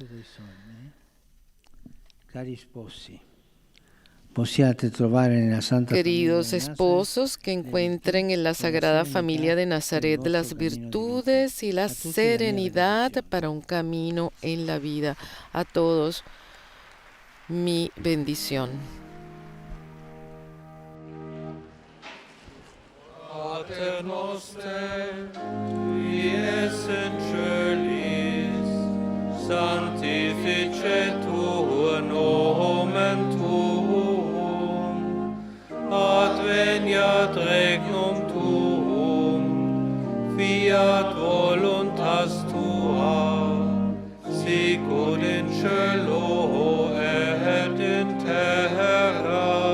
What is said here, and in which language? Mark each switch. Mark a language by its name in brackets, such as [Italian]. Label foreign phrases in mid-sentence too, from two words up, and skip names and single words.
[Spanish] Queridos esposos, que encuentren en la Sagrada Familia de Nazaret las virtudes y la serenidad para un camino en la vida. A todos, mi bendición. [Latin] Pater noster, qui es in celis, sanctificetur nomen tuum, adveniat regnum tuum, fiat voluntas tua, sicut in cielo et in terra.